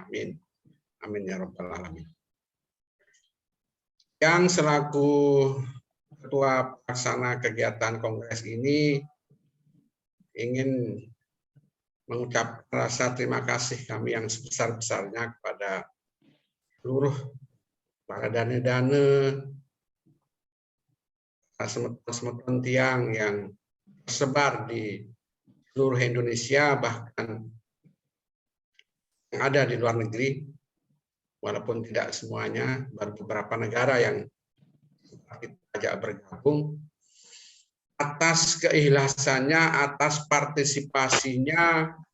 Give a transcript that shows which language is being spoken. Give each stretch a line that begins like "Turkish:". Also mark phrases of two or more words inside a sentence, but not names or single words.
Arabic: آمين. آمين يا رب العالمين.
Indonesian: Yang selaku ketua pelaksana kegiatan kongres ini ingin mengucapkan rasa terima kasih kami yang sebesar-besarnya kepada seluruh para dane-dane,
Sasak: semeton tiang
Indonesian: yang tersebar di seluruh Indonesia, bahkan yang ada di luar negeri, walaupun tidak semuanya, baru beberapa negara yang kita ajak bergabung, atas keikhlasannya, atas partisipasinya,